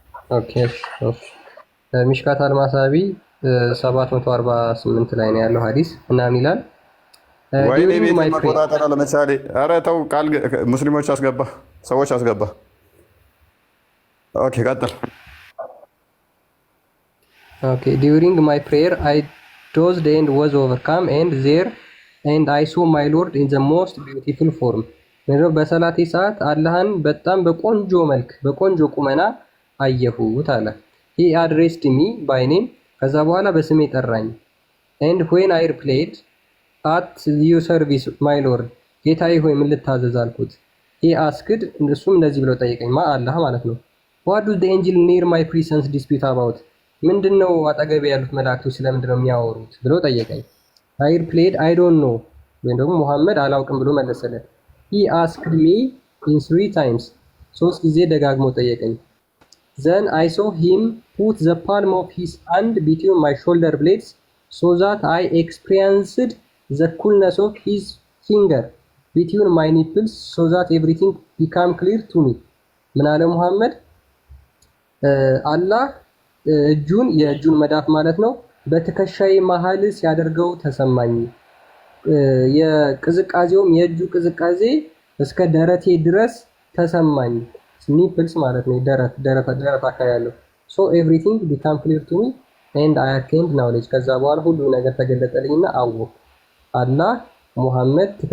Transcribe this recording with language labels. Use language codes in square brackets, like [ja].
[am] ኦኬ ሚሽካት አልማሳቢ 748 ላይ ነው ያለው ሐዲስ እና ምን ይላል? ወይኔ ቤት መቆጣጠር ለምሳሌ ኧረ ተው ቃል ሙስሊሞች አስገባ፣ ሰዎች አስገባ። ኦኬ ቀጥል። [en] ኦኬ during my prayer I dozed and was overcome and I saw my Lord in the most beautiful form. [am] በሰላቴ ሰዓት አላህን በጣም በቆንጆ መልክ በቆንጆ ቁመና አየሁት አለ። [en] he addressed me by name [am] ከዛ በኋላ በስሜ ጠራኝ። [en] and when I replied at your service my Lord [am] ጌታዬ ሆይ ምን ልታዘዝ አልኩት። [en] he asked [am] እሱም እንደዚህ ብሎ ጠየቀኝ። አላህ ማለት ነው። [en] what do the angel near my presence dispute about [am] ምንድነው አጠገቤ ያሉት መላእክቶች ስለምንድነው የሚያወሩት ብሎ ጠየቀኝ። [en] I replied I don't know [am] ወይም ደግሞ ሙሐመድ አላውቅም ብሎ መለሰለት። [en] he asked me in 3 times [am] ሶስት ጊዜ ደጋግሞ ጠየቀኝ። [en] then I saw him put the palm of his hand between my shoulder blades so that I experienced the coolness of his finger between my nipples so that everything became clear to me. [am] ምን አለ ሙሐመድ? አላህ የእጁን መዳፍ ማለት ነው በትከሻዬ መሃል ሲያደርገው ተሰማኝ። የቅዝቃዜውም የእጁ ቅዝቃዜ እስከ ደረቴ ድረስ ተሰማኝ። ኒፕልስ ማለት ነው ደረት አካባቢ ያለው [en] so everything became clear to me and I attained knowledge [am] ከዛ በኋላ ሁሉ ነገር ተገለጠልኝና አወቅሁ። አላህ ሙሐመድ